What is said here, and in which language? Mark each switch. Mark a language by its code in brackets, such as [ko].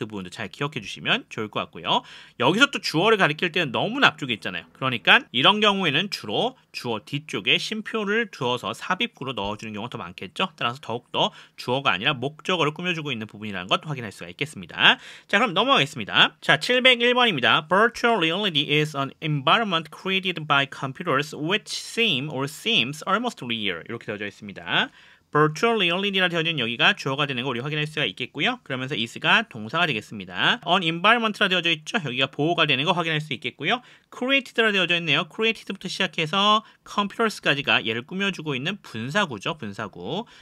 [ko] 그 부분도 잘 기억해 주시면 좋을 것 같고요. 여기서 또 주어를 가리킬 때는 너무 앞쪽에 있잖아요. 그러니까 이런 경우에는 주로 주어 뒤쪽에 쉼표를 두어서 삽입구로 넣어주는 경우가 더 많겠죠. 따라서 더욱더 주어가 아니라 목적어를 꾸며주고 있는 부분이라는 것 확인할 수가 있겠습니다. 자, 그럼 넘어가겠습니다. 자, 701번입니다. [en] Virtual reality is an environment created by computers which seems almost real. [ko] 이렇게 되어져 있습니다. [en] Virtual reality [ko] 라 되어진 여기가 주어가 되는 거 우리 확인할 수가 있겠고요. 그러면서 is가 동사가 되겠습니다. [en] on environment [ko] 라 되어져 있죠. 여기가 보호가 되는 거 확인할 수 있겠고요. created라 되어져 있네요. created부터 시작해서 computers까지가 얘를 꾸며주고 있는 분사구죠. 분사구.